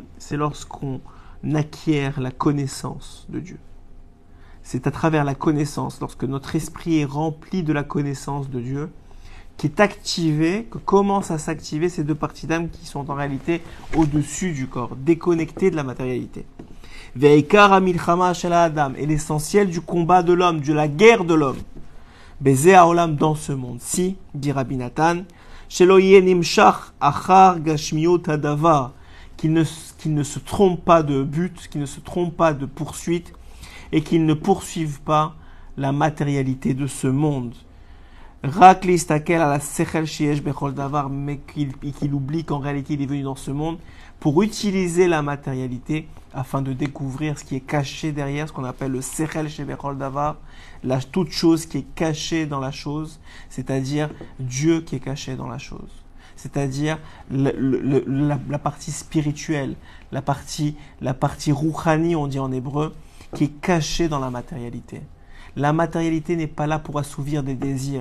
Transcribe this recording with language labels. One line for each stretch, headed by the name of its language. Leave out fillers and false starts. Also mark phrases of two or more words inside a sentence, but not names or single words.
French: C'est lorsqu'on acquiert la connaissance de Dieu. C'est à travers la connaissance, lorsque notre esprit est rempli de la connaissance de Dieu, qui est activé, que commencent à s'activer ces deux parties d'âme qui sont en réalité au-dessus du corps, déconnectées de la matérialité.
Hebrew: ועיקר המלחמה של האדם,
French: et l'essentiel du combat de l'homme, de la guerre de l'homme.
Hebrew: בזה העולם,
French: dans ce monde. Si, dit Rabbi Nathan,
Hebrew: שלא יהא נמשך אחר גשמיות הדבר,
French: qu'il ne se trompe pas de but, qu'il ne se trompe pas de poursuite, et qu'il ne poursuive pas la matérialité de ce monde.
Hebrew: רק להסתכל על השכל שיש בכל דבר,
French: mais qu'il oublie qu'en réalité il est venu dans ce monde pour utiliser la matérialité afin de découvrir ce qui est caché derrière, ce qu'on appelle le
Hebrew: שכל שיש בכל דבר,
French: toute chose qui est cachée dans la chose, c'est-à-dire Dieu qui est caché dans la chose, c'est-à-dire la partie spirituelle, la partie rouhani, on dit en hébreu, qui est cachée dans la matérialité. La matérialité n'est pas là pour assouvir des désirs.